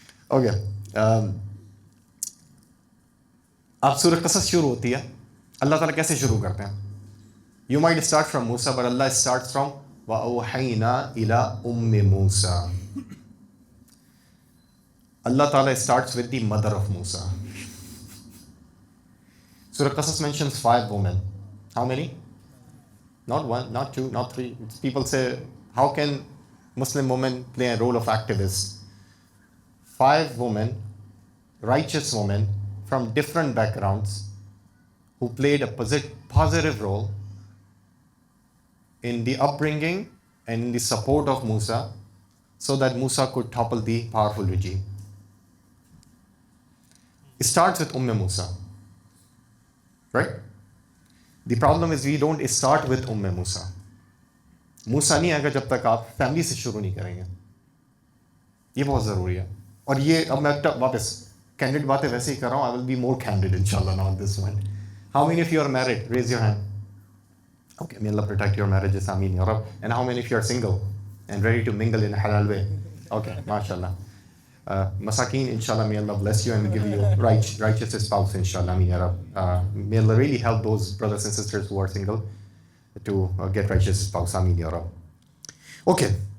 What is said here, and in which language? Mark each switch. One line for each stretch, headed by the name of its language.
Urdu: Okay, اب سورہ قصص شروع ہوتی ہے. اللہ تعالیٰ کیسے شروع کرتے ہیں؟
English: You might start from Musa, but Allah starts from
Arabic: وَأَوْحَيْنَا إِلَىٰ أُمِّ مُوسَى.
English: Allah Ta'ala starts with the mother of Musa. Surah Qasas mentions 5 women. How many? Not 1, not 2, not 3. People say, how can Muslim women play a role of activist? 5 women, righteous women from different backgrounds who played a positive role in the upbringing and in the support of Musa so that Musa could topple the powerful regime. It starts with Musa, right? The problem is we don't start with Musa.
Urdu: موسیٰ نہیں آئے گا جب تک آپ family سے شروع نہیں کریں گے. یہ بہت ضروری ہے. اور یہ اب میں واپس کینڈیڈ باتیں ویسے ہی کر رہا ہوں.
English: I will be more candid inshallah now on this one. How many of you are married? Raise your hand. Okay, may Allah protect your marriages, Ameen Ya Rab. And how many of you are single and ready to mingle in a halal way? Okay, mashallah. Masakeen, inshallah, may Allah bless you and give you righteous spouse, inshallah, Ameen Ya Rab. May Allah really help those brothers and sisters who are single to get righteous spouse, Ameen Ya Rab. Okay.